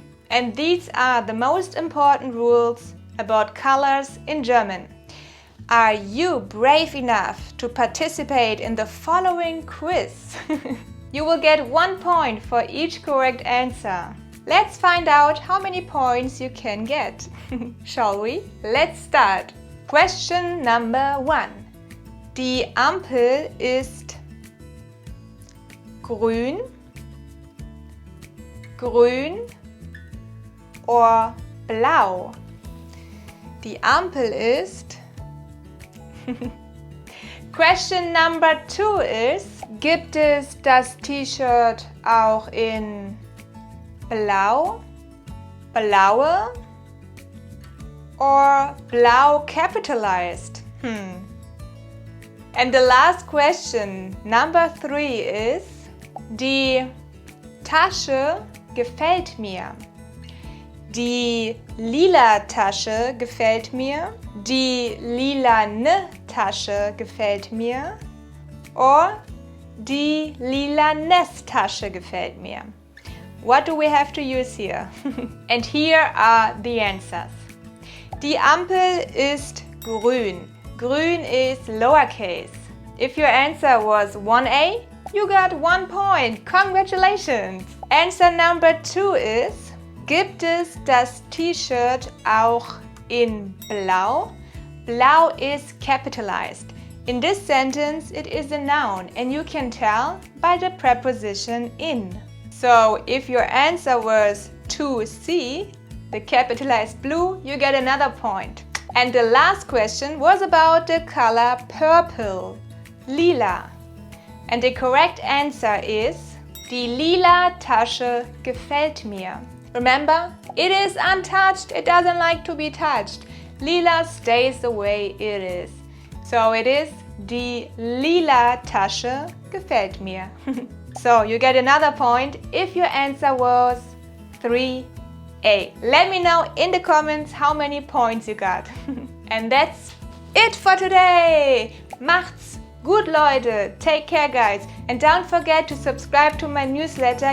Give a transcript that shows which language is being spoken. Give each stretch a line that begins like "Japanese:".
English: And these are the most important rules about colors in German. Are you brave enough to participate in the following quiz? You will get 1 point for each correct answer. Let's find out how many points you can get. Shall we? Let's start. Question number 1.
German: Die Ampel ist grün, grün or blau. Die Ampel ist.
English: Question number 2 is,
German: gibt es das T-Shirt auch in blau, blaue
English: or blau capitalized? And the last question, number 3 is,
German: die Tasche gefällt mir. Die lila Tasche gefällt mir. Die lilane Tasche gefällt mir. Or die lilanes Tasche gefällt mir.
English: What do we have to use here? And here are the answers.
German: Die Ampel ist grün.
English: Grün is lowercase. If your answer was 1A, You got 1 point. Congratulations. Answer number 2 is:
German: Gibt es das T-Shirt auch in Blau?
English: Blau is capitalized. In this sentence, it is a noun and you can tell by the preposition in. So if your answer was 2C, the capitalized blue, you get another point. And the last question was about the color purple, lila. And the correct answer is:
German: Die lila Tasche gefällt mir.
English: Remember, it is untouched, it doesn't like to be touched. Lila stays the way it is. So it is:
German: Die lila Tasche gefällt mir.
English: So you get another point if your answer was 3A. Let me know in the comments how many points you got. And that's it for today.
German: Macht's gut, Leute.
English: Take care, guys. And don't forget to subscribe to my newsletter.